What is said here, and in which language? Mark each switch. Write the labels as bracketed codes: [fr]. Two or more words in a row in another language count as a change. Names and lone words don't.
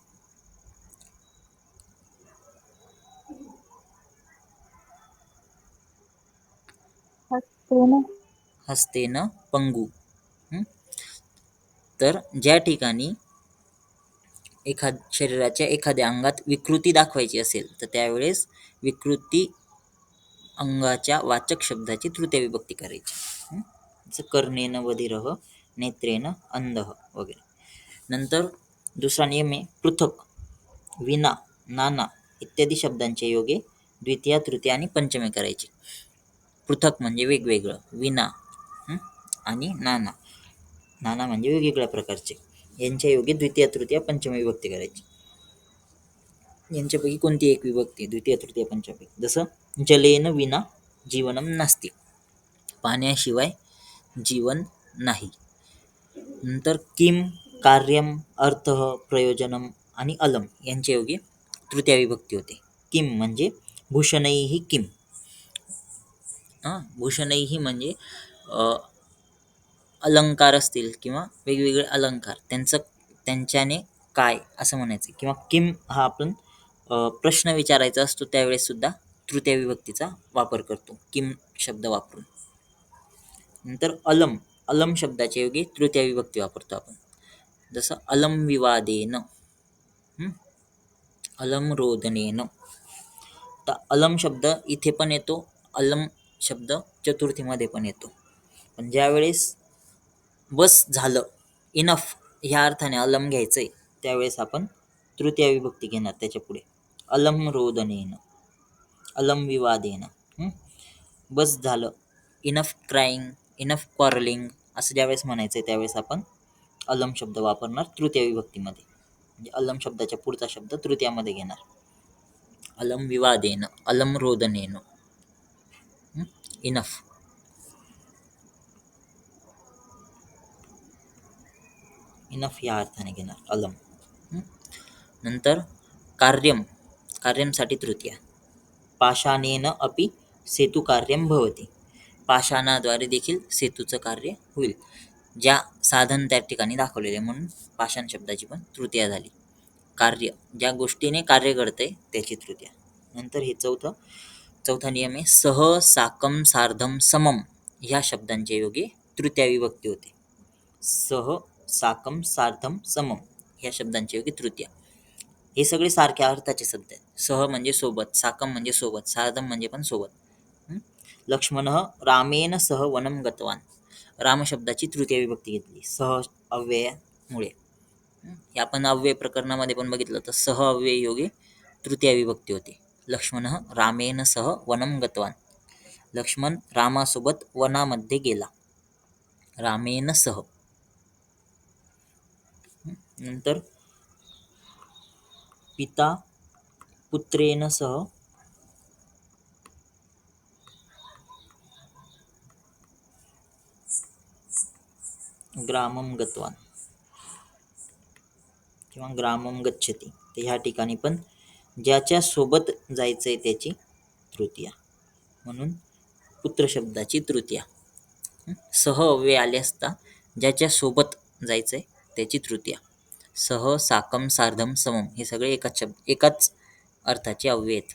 [sa] हस्तेन पंगू. [mr] तर ज्या ठिकाणी शरीराच्या एखाद्या अंगात विकृती दाखवायची असेल तर त्यावेळेस विकृती अंगाच्या वाचक शब्दाची तृतीय विभक्ती करायची. जसं [sa] कर्णेन बधिरः, नेत्रेन अंधः [mr] वगैरे. नंतर दुसरा नियम आहे पृथक. विना, नाना इत्यादी शब्दांचे योगे द्वितीया, तृतीया आणि पंचमी करायचे. पृथक म्हणजे वेगवेगळं. विना आणि नाना. नाना म्हणजे वेगवेगळ्या प्रकारचे. यांच्या योगे द्वितीय, तृतीय, पंचमी विभक्ती करायची. यांच्यापैकी कोणती एक विभक्ती द्वितीय, तृतीय, पंचमी? [sa] जसं जलेन विना जीवनम नास्ति. [mr] पाण्याशिवाय जीवन नाही. नंतर किम, कार्यम, अर्थः, प्रयोजनम आणि अलम यांच्या योगे तृतीय विभक्ती होते. किम म्हणजे [sa] भूषणैहि किम. [mr] भूषणैहि म्हणजे अलंकार असतील किंवा वेगवेगळे अलंकार, त्यांच्याने काय असं म्हणायचं. किंवा किम हा आपण प्रश्न विचारायचा असतो त्यावेळेस सुद्धा तृतीय विभक्तीचा वापर करतो, किम शब्द वापरून. नंतर अलम शब्दाच्या योगी तृतीय विभक्ती वापरतो आपण. [sa] जसं अलम विवादेन, अलम रोदनेन. [mr] तर अलम शब्द इथे पण येतो, अलम शब्द चतुर्थीमध्ये पण येतो. पण ज्यावेळेस बस झालं, इनफ ह्या अर्थाने अलम घ्यायचंय त्यावेळेस आपण तृतीय विभक्ती घेणार त्याच्या पुढे. [sa] अलम रोदनेन, अलम विवादेन. [mr] बस झालं, [en] enough crying, enough quarreling [mr] असं ज्यावेळेस म्हणायचं आहे त्यावेळेस आपण अलम शब्द वापरणार तृतीय विभक्तीमध्ये. म्हणजे अलम शब्दाच्या पुढचा शब्द तृतीयामध्ये घेणार. [sa] अलम विवादेन, अलम रोदनेन. [mr] इनफ. इनफ या अर्थाने घेणार अलम. नंतर कार्यमसाठी तृतीया. [sa] पाषाणेन अपि सेतु कार्यम भवति. [mr] पाषाणाद्वारे देखील सेतूचं कार्य होईल. ज्या साधन त्या ठिकाणी दाखवलेले म्हणून पाषाण शब्दाची पण तृतीया झाली. कार्य, ज्या गोष्टीने कार्य घडतंय त्याची तृतीया. नंतर हे चौथा नियम आहे सह, साकम, सार्धम, समम ह्या शब्दांच्या योगे तृतीय विभक्ती होते. सह, साकम, सार्धम, समम ह्या शब्दांच्या योगी तृतीया. हे सगळे सारख्या अर्थाचे शब्द आहेत. सह म्हणजे सोबत, साकम म्हणजे सोबत, सार्धम म्हणजे पण सोबत. [sa] लक्ष्मण रामेन सह वनम गतवान. [mr] राम शब्दाची तृतीय विभक्ती घेतली सह अव्ययामुळे. हे आपण अव्यय प्रकरणामध्ये पण बघितलं तर सह अव्यय योगे तृतीय विभक्ती होते. [sa] लक्ष्मण रामेन सह वनम गतवान. [mr] लक्ष्मण रामासोबत वनामध्ये गेला. [sa] रामेन सह. नंतर पिता पुत्रेन सह ग्रामम गतवान किंवा ग्रामम गच्छति. [mr] तर ह्या ठिकाणी पण ज्याच्या सोबत जायचंय त्याची तृतीया, म्हणून पुत्र शब्दाची तृतीया. सह अव्यय आले असता ज्याच्या सोबत जायचंय त्याची तृतीया. सह, साकम, सार्धम, समम हे सगळे एकाच अर्थाचे अव्यय आहेत.